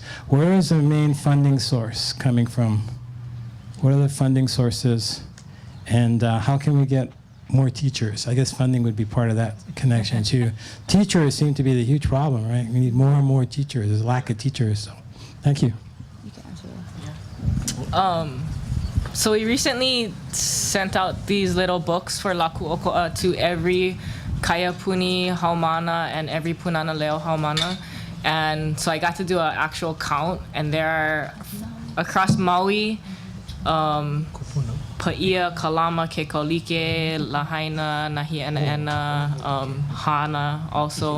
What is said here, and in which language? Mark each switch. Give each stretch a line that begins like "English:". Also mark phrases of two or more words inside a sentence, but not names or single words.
English: Where is the main funding source coming from? What are the funding sources, and how can we get more teachers? I guess funding would be part of that connection too. Teachers seem to be the huge problem, right? We need more and more teachers. There's a lack of teachers. So, thank you. So we recently sent out these little books for Laku ʻokoʻa to every
Hawaiian: kaya puni haumana
English: and every punana leo haumana. And so I got to do an actual count, and there are across Maui, Paia, Kalama, Kaori-Lei, Lahaina, Nahi'enaena, Hana also.